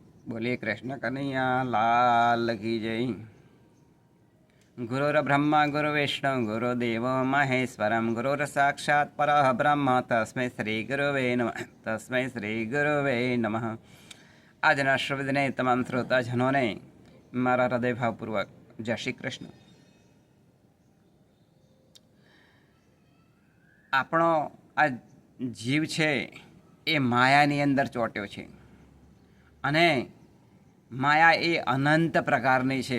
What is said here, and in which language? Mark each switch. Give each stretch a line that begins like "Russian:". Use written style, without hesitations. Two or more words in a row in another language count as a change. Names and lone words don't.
Hindi: बोलिए कृष्ण कन्हैया लाल की जय।
Sanskrit: गुरुर ब्रह्मा गुरु विष्णु गुरुदेव महेश्वरम गुरुर साक्षात् परः ब्रह्म तस्मै श्री गुरुवे नमः तस्मै श्री गुरुवे नमः।
Gujarati: આજના શ્રવદને તમામ શ્રોતાજનોને મારા હૃદયભાવપૂર્વક જય શ્રી કૃષ્ણ। આપણો આ જીવ છે એ માયાની અંદર ચોંટ્યો છે અને માયા એ અનંત પ્રકારની છે।